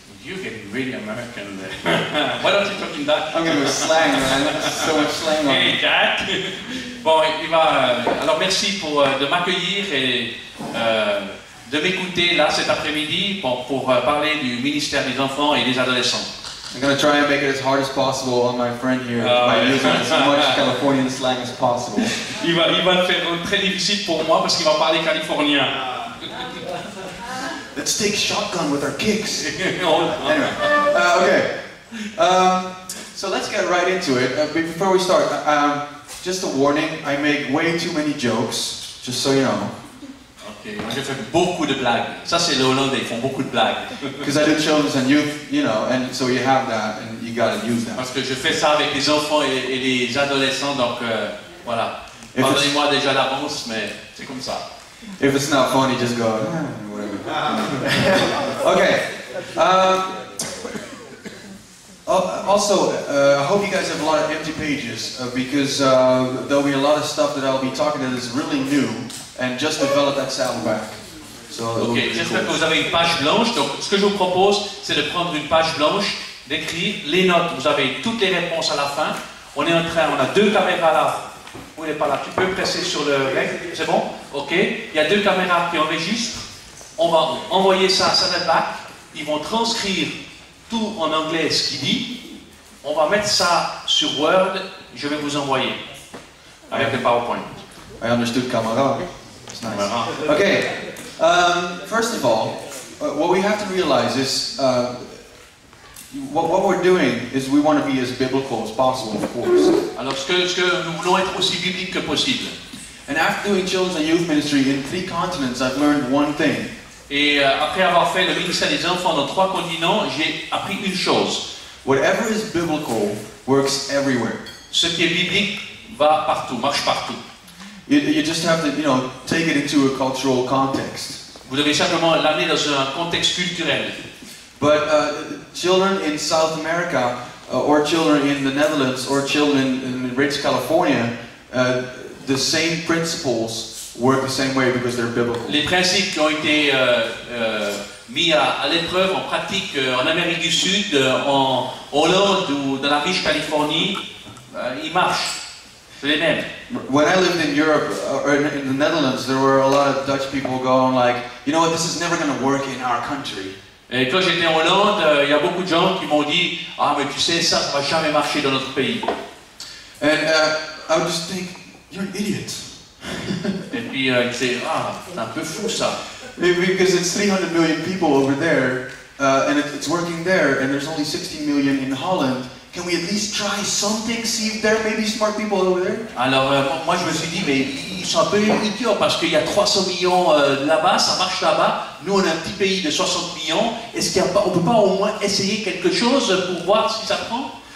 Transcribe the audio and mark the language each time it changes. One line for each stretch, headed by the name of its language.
English: You're getting really American there. Why don't you talk in Dutch? I'm going to go slang, man. So much slang on Hey, Jack.
French: Bon, alors merci de m'accueillir et de m'écouter là cet après-midi pour parler du ministère des enfants et des adolescents.
English: I'm going to try and make it as hard as possible on my friend here by using as much Californian slang as possible.
French: Il va le faire très difficile pour moi parce qu'il va parler californien.
English: Let's take shotgun with our kicks. Anyway, okay. So let's get right into it. Before we start, just a warning, I make way too many jokes, just so you know.
French: Ok, moi je fais beaucoup de blagues. Ça c'est les Hollandais, ils font beaucoup de blagues.
English: Because I do children's and youth, you know, and so you have that, and you gotta use that.
French: Parce que je fais ça avec les enfants et les adolescents, donc voilà. Pardonnez-moi déjà d'avance, mais c'est comme ça.
English: If it's not funny, just go, whatever. Okay. Also, I hope you guys have a lot of empty pages because there'll be a lot of stuff that I'll be talking that is really new and just developed at Saddleback. So
French: ok, j'espère que vous avez une page blanche. Donc, ce que je vous propose, c'est de prendre une page blanche, d'écrire les notes. Vous avez toutes les réponses à la fin. On a 2 caméras là. Où il n'est pas là. Tu peux presser sur le rec. C'est bon? Ok. Il y a 2 caméras qui enregistrent. On va envoyer ça à Saddleback. Ils vont transcrire tout en anglais ce qu'il dit. On va mettre ça sur Word. Je vais vous envoyer avec le PowerPoint.
English: I understood camera. It's nice. Okay. First of all, what we have to realize is what we're doing is we want to be as biblical as possible, of course.
French: Alors ce que nous voulons être aussi biblique que possible.
English: And after doing children's and youth ministry in 3 continents, I've learned one thing.
French: Et après avoir fait le ministère des enfants dans 3 continents, j'ai appris une chose.
English: Whatever is biblical works everywhere.
French: Ce qui est biblique va partout, marche partout.
English: You just have to, take it into a cultural context.
French: Vous devez simplement l'amener dans un contexte culturel.
English: But children in South America, or children in the Netherlands, or children in rich California, the same principles work the same way because they're biblical.
French: Les principes qui ont été mis à l'épreuve en pratique en Amérique du Sud, en Hollande ou dans la riche Californie, ils marchent. C'est les mêmes.
English: When I lived in Europe, or in the Netherlands, there were a lot of Dutch people going like, you know what, this is never going to work in our country.
French: Et quand j'étais en Hollande, il y a beaucoup de gens qui m'ont dit « Ah, mais tu sais, ça va jamais marcher dans notre pays. »
English: And I would just think, you're an idiot.
French: Et puis ils disaient « Ah, c'est un peu fou ça. »
English: Because it's 300 million people over there, and it's working there, and there's only 60 million in Holland. Can we at least try something, see if there may be smart people over there?
French: Alors moi je me suis dit, mais ils sont un peu idiots parce qu'il y a 300 millions là-bas, ça marche là-bas. Nous on a un petit pays de 60 millions. Est-ce qu'on ne peut pas au moins essayer quelque chose pour voir si ça prend?